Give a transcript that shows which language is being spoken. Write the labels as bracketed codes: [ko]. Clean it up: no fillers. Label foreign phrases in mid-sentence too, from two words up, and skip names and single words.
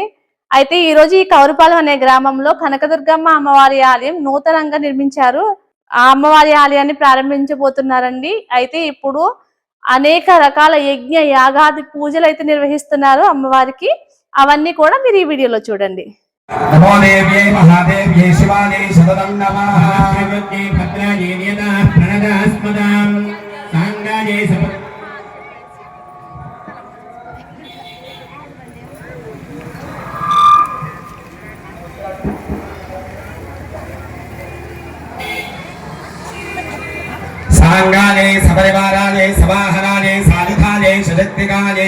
[te] అయితే ఈ రోజు ఈ కౌరుపాలెం అనే గ్రామంలో కనకదుర్గమ్మ అమ్మవారి ఆలయం నూతనంగా నిర్మించారు. ఆ అమ్మవారి ఆలయాన్ని ప్రారంభించబోతున్నారండి. అయితే ఇప్పుడు అనేక రకాల యజ్ఞ యాగాది పూజలు అయితే నిర్వహిస్తున్నారు అమ్మవారికి. అవన్నీ కూడా మీరు ఈ వీడియోలో చూడండి. [sa] नमो देव्यै महादेव्यै शिवायै सततं नमः भद्रवत्यै भद्रायै वेदाः प्रणदास्मदां साङ्गायै साङ्गायै सपरिवारायै सवाहनायै साधुकायै सशक्तिकायै